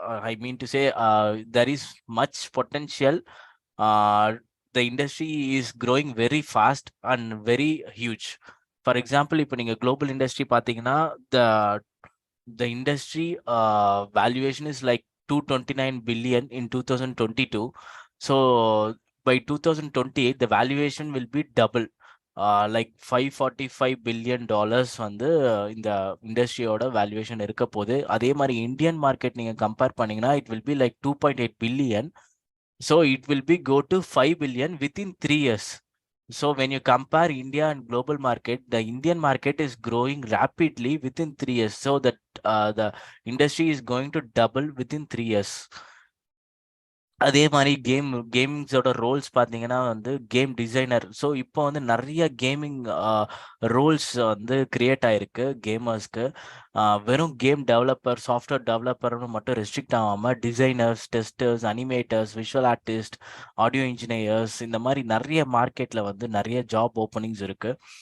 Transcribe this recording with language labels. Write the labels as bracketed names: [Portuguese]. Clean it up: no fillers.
[English] I mean to say there is much potential. The industry is growing very fast and very huge. For example, [Tamil] இப்போ நீங்கள் global industry பார்த்தீங்கன்னா [English] the industry valuation is like 229 billion in 2022. So by 2028 the valuation will be double, like $545 billion [Tamil] வந்து இந்த இண்டஸ்ட்ரியோட valuation இருக்க போகுது. அதே மாதிரி Indian market நீங்கள் கம்பேர் பண்ணீங்கன்னா [English] it will be like 2.8 billion. So it will be go to 5 billion within 3 years. So when you compare India and global market, the Indian market is growing rapidly within 3 years. So that the industry is going to double within 3 years. [Tamil] அதே மாதிரி கேமிங்ஸோட Rolle's பார்த்தீங்கன்னா வந்து game designer. So இப்போ வந்து நிறைய gaming Rolle's வந்து create ஆயிருக்கு கேமர்ஸ்க்கு. வெறும் கேம் டெவலப்பர், சாஃப்ட்வேர் டெவலப்பர்னு மட்டும் ரெஸ்ட்ரிக்ட் ஆகாமல் designers, testers, animators, visual artist, audio engineers, இந்த மாதிரி நிறைய மார்க்கெட்டில் வந்து நிறைய ஜாப் ஓப்பனிங்ஸ் இருக்குது.